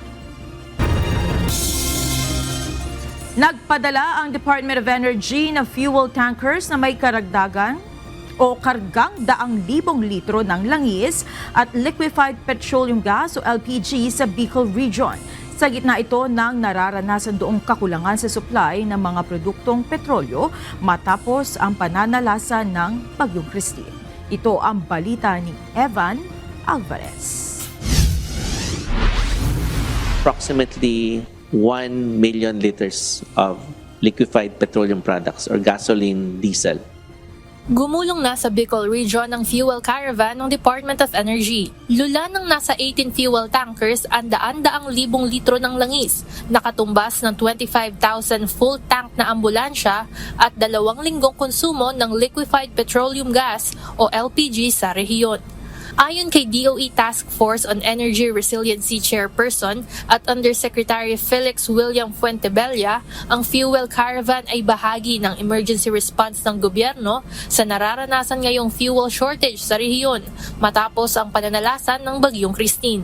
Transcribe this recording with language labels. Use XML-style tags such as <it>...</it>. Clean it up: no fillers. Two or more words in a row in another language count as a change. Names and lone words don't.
<tl>Nagpadala ang Department of Energy ng</tl> <en>fuel tankers</en> <tl>na may karagdagan o kargang 100,000 litro ng langis at</tl> <en>liquefied petroleum gas</en> <tl>o LPG sa Bicol Region. Sa gitna ito ng nararanasan doong kakulangan sa supply ng mga produktong petrolyo matapos ang pananalasa ng Bagyong Christine. Ito ang balita ni Evan Alvarez.</tl> <en>Approximately 1 million liters of liquefied petroleum products or gasoline, diesel.</en> <tl>Gumulong na sa Bicol Region ang</tl> <en>fuel caravan</en> <tl>ng Department of Energy. Lula ng nasa 18</tl> <en>fuel tankers</en> <tl>ang daan-daang libong litro ng langis, nakatumbas ng 25,000</tl> <en>full tank</en> <tl>na ambulansya at 2 linggong konsumo ng</tl> <en>liquefied petroleum gas</en> <tl>o LPG sa rehiyon. Ayon kay DOE Task Force on Energy Resiliency Chairperson at Undersecretary Felix William Fuentebella, ang</tl> <en>fuel caravan</en> <tl>ay bahagi ng</tl> <en>emergency response</en> <tl>ng gobyerno sa nararanasan ngayong</tl> <en>fuel shortage</en> <tl>sa rehiyon matapos ang pananalasan ng Bagyong Christine.</tl>